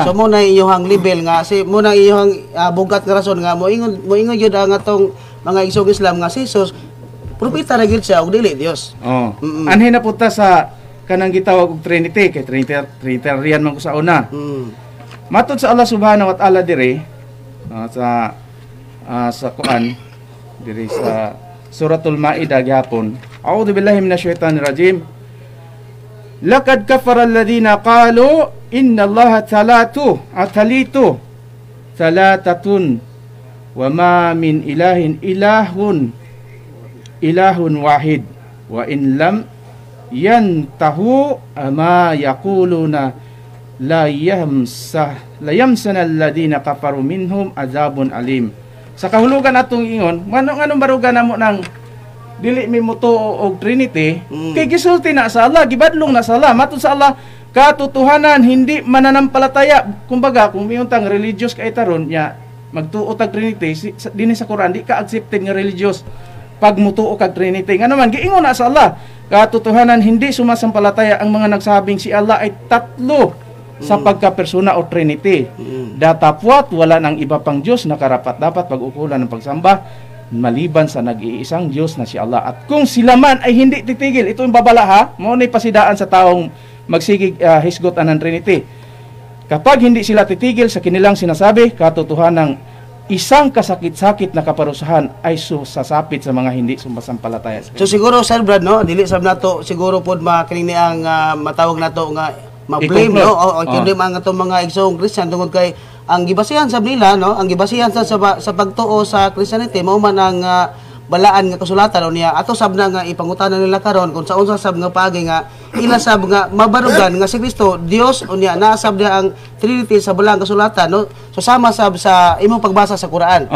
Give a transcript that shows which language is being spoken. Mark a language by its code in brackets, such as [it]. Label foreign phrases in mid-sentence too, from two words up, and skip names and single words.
[ceb] So mo na iyohang level nga si mo na iyohang bugat nga rason nga mo ingon gyud ang atong mga igsoong Islam nga si Jesus propeta ra gyud siya ug dili Dios. Anhin na punta sa kanang gitawag og Trinity kay Trinitarian man ko sa una. Matod sa Allah [ar] سبحانه وتعالى [ceb] dire sa Quran dire sa suratul Maidah gihapon. [ar] أعوذ بالله من الشيطان الرجيم. لقد كفر الذين قالوا إن الله ثالث ثلاثة وما من إله واحد وإن لم ينتهوا عما يقولون ليمسن الذين كفروا منهم عذاب أليم. [ceb] Sa kahulugan atong ingon, nganong barugan namo nang dili mi muto og Trinity, kay gisulti na sa Allah, gibadlong na sa Allah, matud sa Allah [tl] katotohanan hindi mananampalataya. [ceb] Kumbaga kung miuntang religious kay taron nya magtuo tag Trinity dinhi sa Quran di ka accepted nga religious pag mutuo kag Trinity. Nga naman giingon na sa Allah, [tl] katotohanan hindi sumasampalataya ang mga nagsabing si Allah ay tatlo sa pagkapersona o Trinity. Datapwat wala nang iba pang Diyos na karapat-dapat pag-ukulan ng pagsamba maliban sa nag-iisang Diyos na si Allah. At kung sila man ay hindi titigil, ito yung babala ha, [ceb] mo na pasidaan sa taong magsigig hisgot [tl] ng Trinity. Kapag hindi sila titigil sa kinilang sinasabi, katotohanan isang kasakit-sakit na kaparusahan ay susasapit sa mga hindi sumasampalataya. [ceb] So siguro Sir Brad no, dili sab nato siguro pod makining ang matawag nato nga ma-blame no o blame ang atong mga igsoong Christian tungod kay ang gibasihan sab nila no, ang gibasihan sa pagtuo sa Christianity mao man ang balaan nga kasulatan o niya ato sab na nga ipangutanan nila karon kung sa unsa sab nga paagi nga ila sab nga mabarugan nga si Kristo Dios o niya naa sab niya ang Trinity sa balang kasulatan no, so sama sab sa imong pagbasa sa Quran.